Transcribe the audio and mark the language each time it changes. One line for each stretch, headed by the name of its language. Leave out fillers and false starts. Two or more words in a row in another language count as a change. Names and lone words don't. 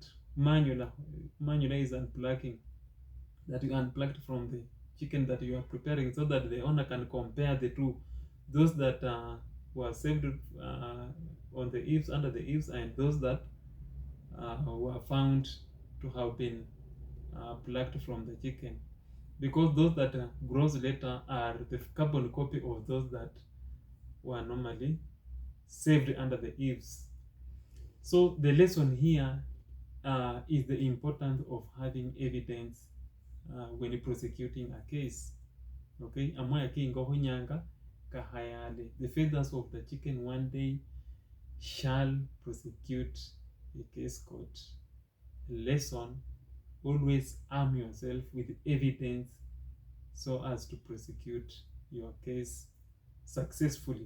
English: Manually is unplucking, that you unplucked from the chicken that you are preparing, so that the owner can compare the two, those that were saved on the eaves, under the eaves, and those that were found to have been plucked from the chicken, because those that grows later are the carbon copy of those that were normally saved under the eaves. So the lesson here is the importance of having evidence when prosecuting a case. Okay,
Luyia: amoya kingo hunyanga kahayale.
English: The feathers of the chicken one day shall prosecute a case court. Lesson: always arm yourself with evidence so as to prosecute your case successfully.